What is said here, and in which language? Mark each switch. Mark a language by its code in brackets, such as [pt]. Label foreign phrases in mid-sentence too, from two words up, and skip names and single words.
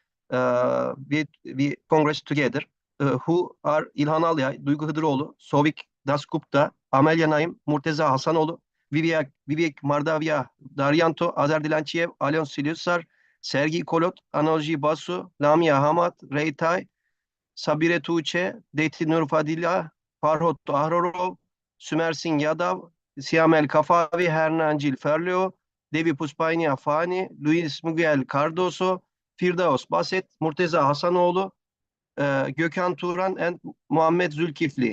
[en] We Congress together, who are İlhan Alyay, Duygu Hıdıroğlu, Sovik Dasgupta, Amelia Naim, Murteza Hasanoğlu, Wiwiek Mardawiyah, Daryanto, Azar Dilançiyev, Alon Silusar, Sergi Kolot, Anolji Basu, Lamia HAMMAD, Reytay, Sabire Tuğçe, Deti Nurfadillah, Farhot Ahrorov, Sümersin Yadav, Siamel Kafavi, Hernancil Ferlio, Devi Puspaynia Fani, Luis Miguel Cardoso, Firdaus Baset, Murteza Hasanoğlu, Gökhan Turan, and Muhammed Zulkifli.